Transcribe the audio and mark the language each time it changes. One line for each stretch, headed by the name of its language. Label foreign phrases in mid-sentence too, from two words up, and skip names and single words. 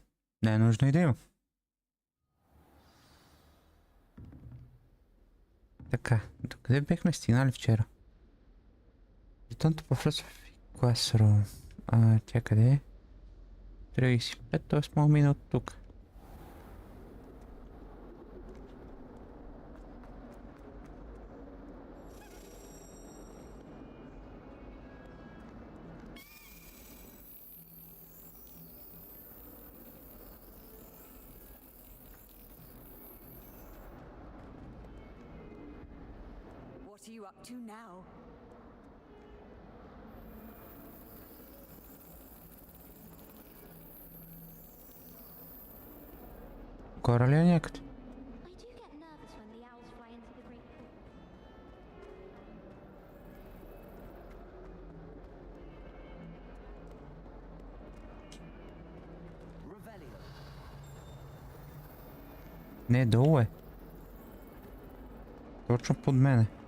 Bulgarian: Не е нужно и да има. Така, докъде бехме стигнали вчера?
English: Return to Professor Classroom.
Bulgarian: Тя къде е? 35, т.е. мога мина от тук.
English: What are you up to now?
Bulgarian: Горе ли е някъде?
English: I do get nervous when the owls fly into the great hall. Revelio.
Bulgarian: Не, долу е. Точно под мене.